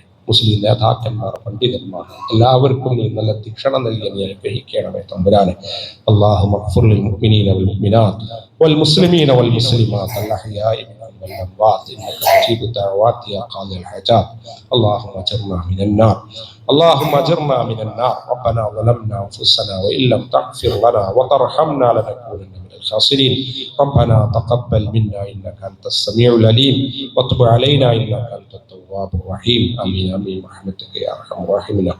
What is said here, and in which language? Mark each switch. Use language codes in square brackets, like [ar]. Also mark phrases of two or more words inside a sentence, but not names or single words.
[ml] മുസ്ലിം നേതാക്കന്മാർ, പണ്ഡിതന്മാർ എല്ലാവർക്കും നീ നല്ല ശിക്ഷണം നൽകി നീ അനുഗ്രഹിക്കണമേ തമ്പുരാനെ. [ar] اللهم اغفر للمؤمنين والمؤمنات والمسلمين والمسلمات الأحياء منهم والأموات إنك مجيب الدعوات يا قاضي الحاجات. اللهم أجرنا من النار. اللهم اجرنا من النار. ربنا ظلمنا انفسنا وان لم تغفر لنا وترحمنا لنكونن من الخاسرين. ربنا تقبل منا انك انت السميع العليم وتب علينا انك انت التواب الرحيم. امين امين برحمتك يا ارحم الراحمين.